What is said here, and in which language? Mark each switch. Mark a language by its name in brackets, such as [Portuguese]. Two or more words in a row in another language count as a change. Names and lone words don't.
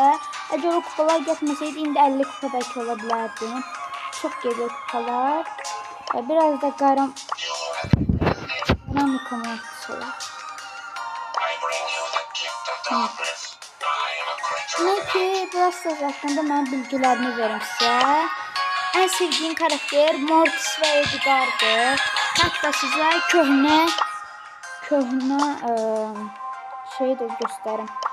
[Azerbaijani] Əgər o kupalar getməsəydi indi 50 kupa bəlkə ola bilərdim. Çox gedir kupalar. Biraz da qaram mükəmməl olur. Neyse biraz söz hakkında mən bilgilərini verim sizə. [Turkish] En sevdiğim karakter Mortis ve Edgar'dır. [Azerbaijani] Hatta size köhnə şey de göstərim.